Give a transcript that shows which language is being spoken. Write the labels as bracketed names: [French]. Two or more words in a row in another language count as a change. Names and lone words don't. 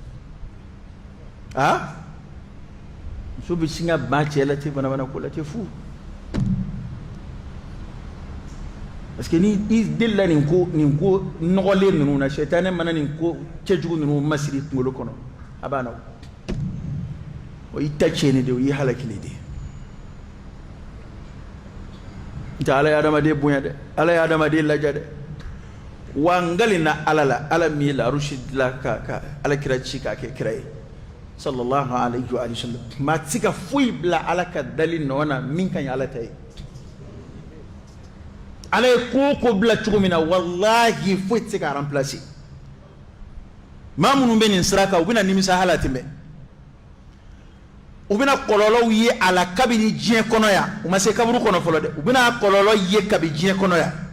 [Bambara] muso bɛ sin ka ban cɛ la ten manamana ko la ten fu [French] parce que [Bambara] ni i delila nin ko nɔgɔlen ninnu na sɛtanɛ mana nin ko cɛjugu ninnu masiri kunkolo kɔnɔ a b'a na o y'i ta tiɲɛni de o y'i halakili de n tɛ ala ye adamaden bonya dɛ ala ye adamaden laja dɛ wa n ngali na ala la ala min ye larusi dilan ka ala kira ci k'a kɛ kira ye [Arabic] صلى الله عليه وسلم [Bambara] maa ti se ka foyi bila ala ka dali nɔ na min ka ɲi ala ta ye ala ye ko ko bila cogo min na wallahi foyi tɛ se ka remplacer maa minnu bɛ nin sira kan u bɛna nimisa hala tɛmɛ u bɛna kɔlɔlɔw ye a la kabini diɲɛ kɔnɔ yan u ma se kaburu kɔnɔ fɔlɔ dɛ u bɛna kɔlɔlɔ ye kabini diɲɛ kɔnɔ yan